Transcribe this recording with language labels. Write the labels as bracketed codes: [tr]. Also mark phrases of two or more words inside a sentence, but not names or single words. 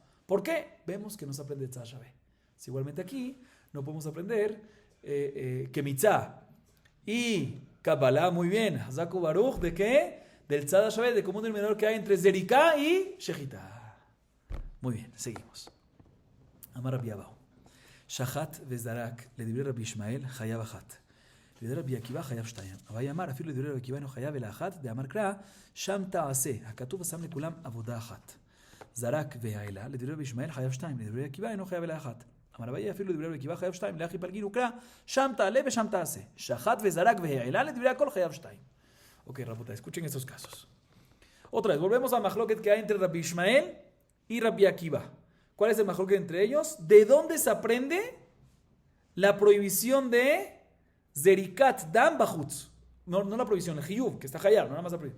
[es] ¿Por qué? Vemos que no se aprende [he] צד שווה. [es] Si igualmente aquí no podemos aprender que mitzá y Kabbalah, muy bien. [he] חזקו ברוך, [es] ¿de qué? Del [he] צד שווה, [es] de común denominador que hay entre Zerika y Shejitá. Muy bien, seguimos. [he] אמר רבי אבהו. Shahat וזרק לדברי רבי ישמעאל חייב אחת. לדברי רבי עקיבא חייב 2. אבל אמר אפילו לדברי רבי עקיבא אינו חייב אלא אחת, דאמר קרא שם תעשה. הכתוב שם לכולם עבודה אחת. זרק והעלה לדברי רבי ישמעאל חייב 2. לדברי עקיבא אינו חייב אלא אחת. אמר אביי אפילו לדברי רבי עקיבא חייב 2. לאחי פלגין וקרא שם תעלה ושם תעשה. שחט וזרק והעלה לדברי הכל חייב 2. [es] Ok, Rabota, escuchen estos casos. Otra vez, volvemos al mahloket que hay entre Rabbi Ishmael y Rabbi Akiva. ¿Cuál es el mahloket entre ellos? ¿De dónde se aprende la prohibición de [he] זריקת דם בחוץ? [es] No la prohibición, el Hiyuv, que está Hayab, no nada más la prohibición.